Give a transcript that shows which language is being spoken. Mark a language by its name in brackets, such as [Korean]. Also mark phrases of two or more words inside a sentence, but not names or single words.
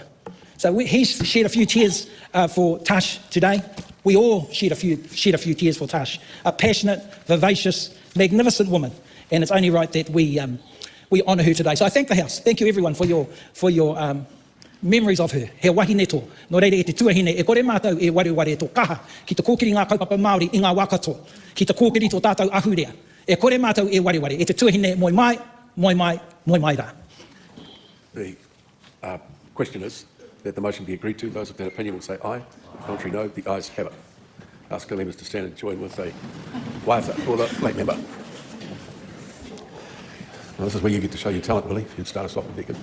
[English] So he's shed a few tears for Tash today. We all shed a few tears for Tash. A passionate, vivacious, magnificent woman. And it's only right that we honour her today. So I thank the House. Thank you everyone for your memories of her. [Māori] He wahine tō. No reire e te tuahine e kore mātou e wareware tō kaha ki te kōkiri ngā kaupapa Māori i ngā wakato. Ki te kōkiri tō tātou ahurea. E kore mātou e wareware. E te tuahine moi mai rā. [English] The question is that the motion be agreed to. Those of that opinion will say aye. Contrary no. The ayes have it. Ask the members to stand and join with a waiata for the late member. Well, this is where you get to show your talent, Willie. You'd start us off with Deacon.